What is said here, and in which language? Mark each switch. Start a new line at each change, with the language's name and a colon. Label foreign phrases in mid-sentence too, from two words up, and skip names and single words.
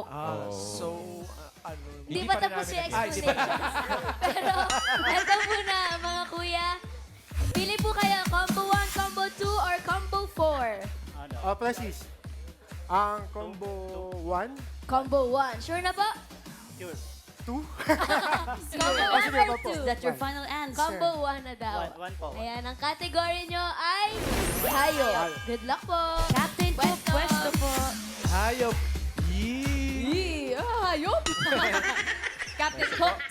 Filipino: So, ano? Hindi pa tapos yung explanations. Pero, ito muna, mga kuya. Pili po kayo,
English: combo 1, combo 2, or combo 4?
Filipino: Francis, ang combo 1, Combo 1. Sure na po? 2,
English: Combo 1 or 2? Is that your final answer?
Filipino: Combo 1 na daw. One po. Ayan, ang category nyo ay hayop.
English: Good luck
Filipino: po. Captain Cook, pwesto po. Hayop. Yee! Hayop. Captain Cooks.